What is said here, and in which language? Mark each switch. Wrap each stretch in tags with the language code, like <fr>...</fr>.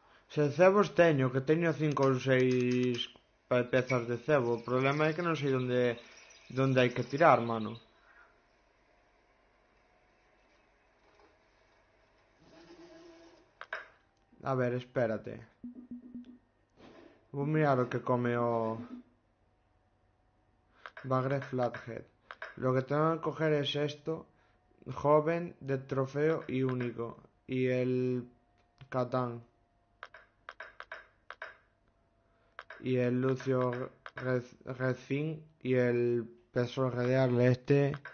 <gl>Se cebos teño, que teño 5 ou 6 pezas de cebo. O problema é que non sei onde hai que tirar, mano. A ver, espérate. Vou mirar o que come o Bagre Flathead.</gl> <es>Lo que tengo que coger es esto. Joven, de trofeo y único. Y el Catán. Y el Lucio Recin. Y el peso real este.</es>